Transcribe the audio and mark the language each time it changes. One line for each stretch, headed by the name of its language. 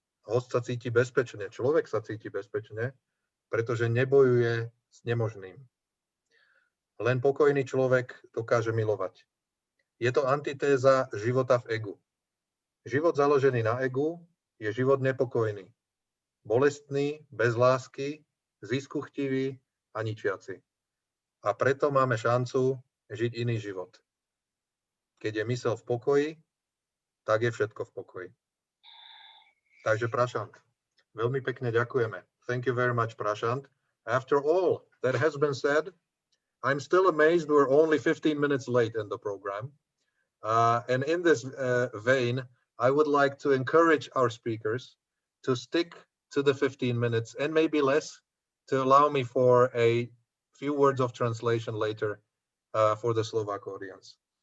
Slovak: Host sa cíti bezpečne, človek sa cíti bezpečne, pretože nebojuje s nemožným. Len pokojný človek dokáže milovať. Je to antitéza života v egu. Život založený na egu je život nepokojný, bolestný, bez lásky, ziskuchtivý a ničiaci. A preto máme šancu žiť iný život. Keď je myseľ v pokoji, tak je všetko v pokoji. Takže Prashant, veľmi pekne ďakujeme.
English: Thank you very much, Prashant. After all that has been said, I'm still amazed we're only 15 minutes late in the program. And in this vein, I would like to encourage our speakers to stick to the 15 minutes and maybe less to allow me for a few words of translation later for the Slovak audience.